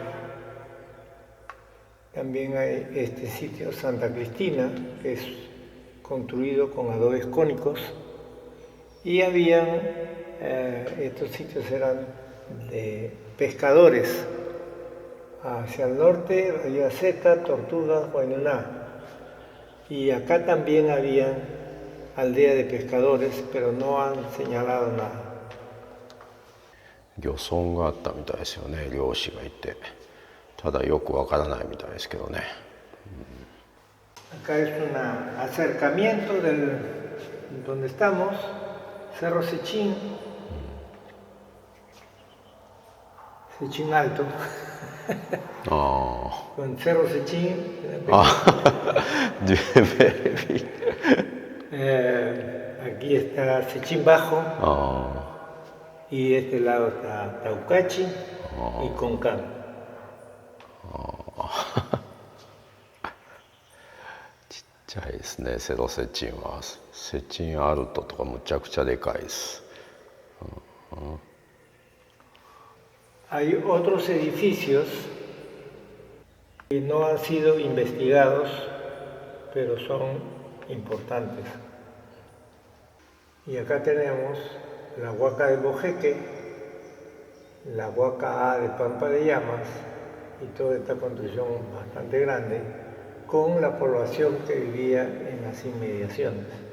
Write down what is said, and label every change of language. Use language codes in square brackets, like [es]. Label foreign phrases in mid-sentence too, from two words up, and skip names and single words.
[es] También hay este sitio, Santa Cristina, que es construido con adobes cónicos, y habían, estos sitios eran de pescadores. Hacia el norte había Zeta, Tortuga, Huaynuná, y acá también había aldea de pescadores, pero no han señalado nada. [ja] 漁村があったみたいですよね、漁師がいて。ただよくわからないみたいですけどね。 [es] Acá es un acercamiento donde estamos, Cerro Sechín, Sechín Alto, con Cerro Sechín. Aquí está Sechín Bajo, y de este lado está Taucachi y Concán. [ja] ちっちゃいですね、セロセチンは。セチンアルトとかむちゃくちゃでかいです。 [es] Hay otros edificios que no han sido investigados, pero son importantes. Y acá tenemos la Huaca de Mojeque, la Huaca A de Pampa de Llamas, y toda esta construcción bastante grande, con la población que vivía en las inmediaciones.